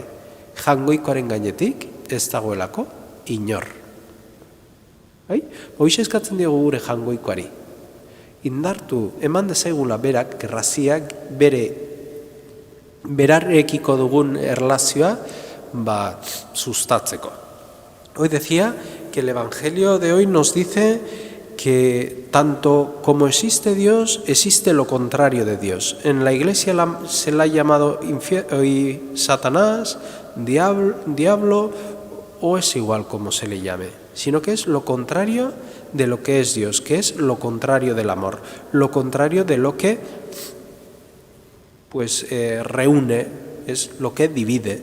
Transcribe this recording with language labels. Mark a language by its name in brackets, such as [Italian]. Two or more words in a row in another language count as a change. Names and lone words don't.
[Basque] Jangoikoaren gainetik ez dagoelako inor. Hoize eskatzen diogu gure jangoikoari. Indartu, eman dezaigula berak, graziak, berarekiko dugun erlazioa sustatzeko. [Spanish] Hoy decía que el Evangelio de hoy nos dice que tanto como existe Dios, existe lo contrario de Dios. En la Iglesia se la ha llamado Satanás, diablo, o es igual como se le llame, sino que es lo contrario de lo que es Dios, que es lo contrario del amor, lo contrario de lo que reúne, es lo que divide.